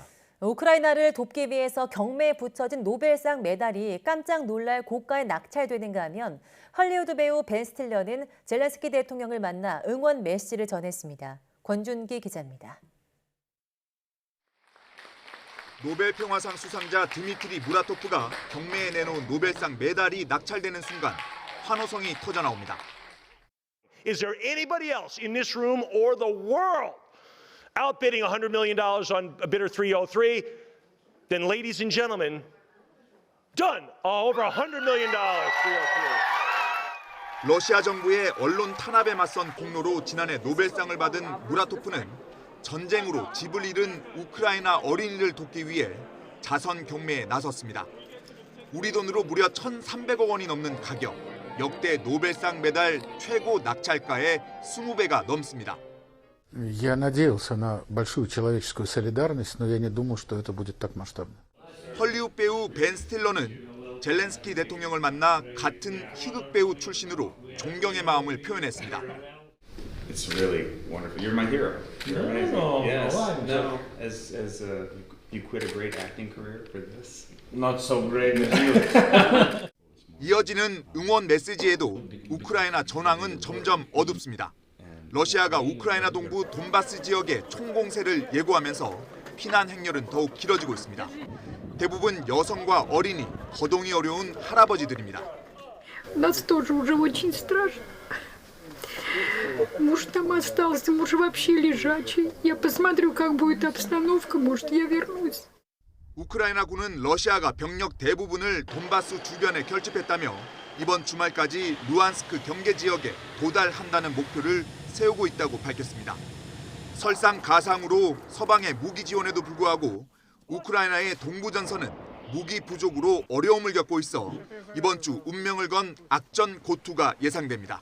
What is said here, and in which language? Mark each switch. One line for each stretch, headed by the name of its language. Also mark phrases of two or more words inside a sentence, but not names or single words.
Korean: 우크라이나를 돕기 위해서 경매에 붙여진 노벨상 메달이 깜짝 놀랄 고가에 낙찰되는가 하면 할리우드 배우 벤 스틸러는 젤렌스키 대통령을 만나 응원 메시지를 전했습니다. 권준기 기자입니다. 노벨 평화상 수상자 드미트리 무라토프가 경매에 내놓은 노벨상 메달이 낙찰되는 순간 환호성이 터져나옵니다.
English: Is there anybody else in this room or the world outbidding $100 million on bidder 303? Then, ladies and gentlemen, done. Over $100 million, 303.
Korean: 러시아 정부의 언론 탄압에 맞선 공로로 지난해 노벨상을 받은 무라토프는 전쟁으로 집을 잃은 우크라이나 어린이를 돕기 위해 자선 경매에 나섰습니다. 우리 돈으로 무려 1,300억 원이 넘는 가격, 역대 노벨상 메달 최고 낙찰가의 20배가 넘습니다.
Russian: Я надеялся на большую человеческую солидарность, но я не думал, что это будет так масштабно.
Korean: 헐리우드 배우 벤 스틸러는 젤렌스키 대통령을 만나 같은 희극 배우 출신으로 존경의 마음을 표현했습니다.
English: It's really wonderful. You're my hero. You're amazing. No, yes. no. As you quit a great acting career for this. Not so great as you.
Korean: 이어지는 응원 메시지에도 우크라이나 전황은 점점 어둡습니다. 러시아가 우크라이나 동부 돈바스 지역에 총공세를 예고하면서 피난 행렬은 더욱 길어지고 있습니다. 대부분 여성과 어린이, 거동이 어려운 할아버지들입니다.
Russian: Нас тоже уже очень страшно. Муж там остался, муж вообще лежачий. Я посмотрю, как будет обстановка, может, я вернусь.
Korean: 우크라이나군은 러시아가 병력 대부분을 돈바스 주변에 결집했다며 이번 주말까지 루안스크 경계 지역에 도달한다는 목표를 세우고 있다고 밝혔습니다. 설상가상으로 서방의 무기 지원에도 불구하고 우크라이나의 동부 전선은 무기 부족으로 어려움을 겪고 있어 이번 주 운명을 건 악전 고투가 예상됩니다.